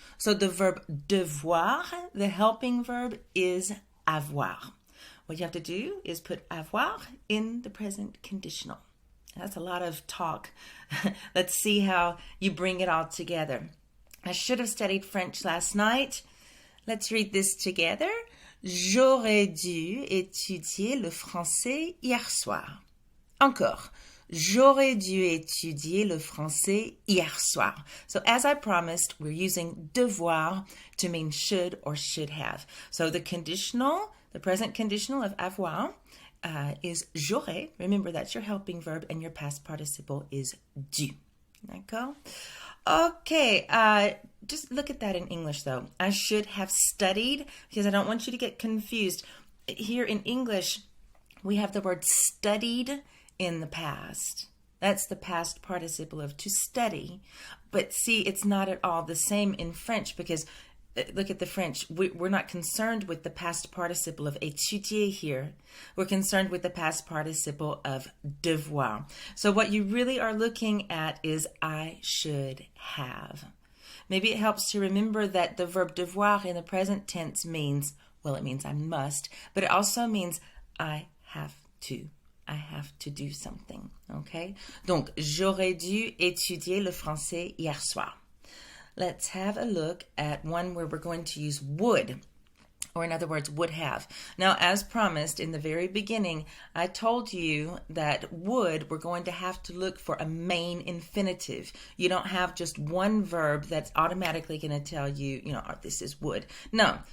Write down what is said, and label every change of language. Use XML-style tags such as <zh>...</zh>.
<en>So the verb devoir, the helping verb is avoir. What you have to do is put avoir in the present conditional. That's a lot of talk. Let's see how you bring it all together. I should have studied French last night. Let's read this together.</en> <fr>J'aurais dû étudier le français hier soir. Encore. J'aurais dû étudier le français hier soir.</fr> <en>So as I promised, we're using devoir to mean should or should have. So the conditional, the present conditional of avoir is j'aurais. Remember, that's your helping verb, and your past participle is dû.</en> <fr>D'accord?</fr> <en>Okay, just look at that in English, though. I should have studied, because I don't want you to get confused. Here in English, we have the word studied in the past. That's the past participle of to study. But see, it's not at all the same in French because look at the French. We're not concerned with the past participle of étudier here. We're concerned with the past participle of devoir. So what you really are looking at is I should have. Maybe it helps to remember that the verb devoir in the present tense means, well, it means I must, but it also means I have to. I have to do something, okay?</en> <fr>Donc, j'aurais dû étudier le français hier soir.</fr> <en>Let's have a look at one where we're going to use would, or in other words, would have. Now, as promised in the very beginning, I told you that would, we're going to have to look for a main infinitive. You don't have just one verb that's automatically going to tell you, oh, this is would. No.</en>